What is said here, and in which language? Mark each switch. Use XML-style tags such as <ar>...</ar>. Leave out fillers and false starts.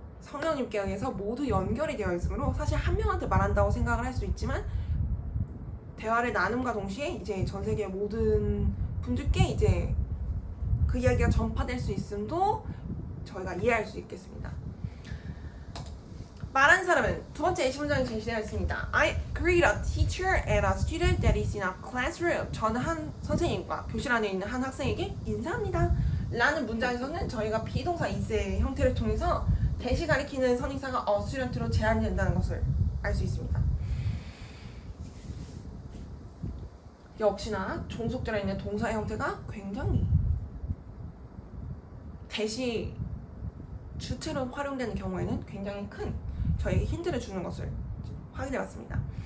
<ko>성령님께 의해서 모두 연결이 되어 있으므로 사실 한 명한테 말한다고 생각을 할 수 있지만 대화를 나눔과 동시에 이제 전 세계 모든 분들께 이제 그 이야기가 전파될 수 있음도 저희가 이해할 수 있겠습니다. 말한 사람은 두 번째 예시 문장이 제시되어 있습니다.</ko> <en>I greet a teacher and a student that is in a classroom.</en> <ko>저는 한 선생님과 교실 안에 있는 한 학생에게 인사합니다. 라는 문장에서는 저희가 비동사 is의 형태를 통해서 대시 가리키는 선행사가 a student로 제한이 된다는 것을 알 수 있습니다. 역시나 종속절에 있는 동사의 형태가 굉장히 대시 주체로 활용되는 경우에는 굉장히 큰 저에게 힌트를 주는 것을 확인해봤습니다.</ko>